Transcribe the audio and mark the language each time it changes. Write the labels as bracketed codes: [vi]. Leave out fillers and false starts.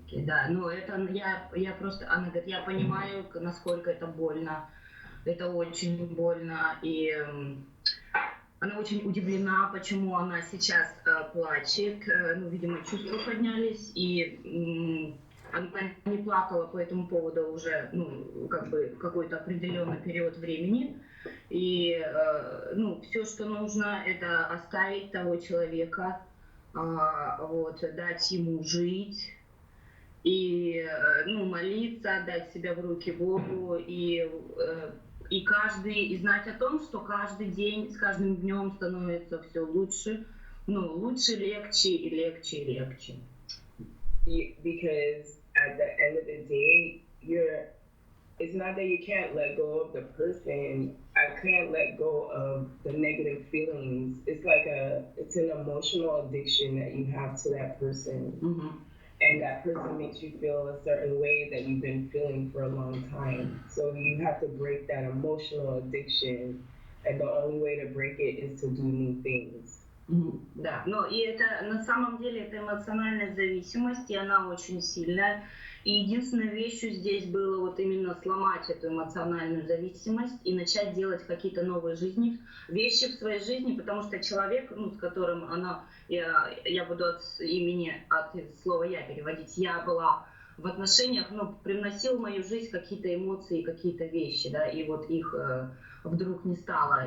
[ru] Да, это я просто, она говорит, я понимаю, насколько это больно, это очень больно, и она очень удивлена, почему она сейчас плачет, видимо, чувства поднялись, и она не плакала по этому поводу уже, какой-то определенный период времени, и, все, что нужно, это оставить того человека, дать ему жить. и молиться, отдать себя в руки Богу, и знать о том, что каждый день, с каждым днем становится все лучше, лучше, легче и легче и легче. [en] Because at the end of the day, it's not that you can't let go of the person. I can't let go of the negative feelings. It's an emotional addiction that you have to that person. Mm-hmm. And that person makes you feel a certain way that you've been feeling for a long time. So you have to break that emotional addiction. And the only way to break it is to do new things. [ru] Да, и это на самом деле это эмоциональная зависимость, и она очень сильная. И единственной вещью здесь было вот именно сломать эту эмоциональную зависимость и начать делать какие-то новые вещи в своей жизни, потому что человек, с которым я буду от слова «я» переводить, я была в отношениях, привносил в мою жизнь какие-то эмоции, какие-то вещи, да, и вот их вдруг не стало.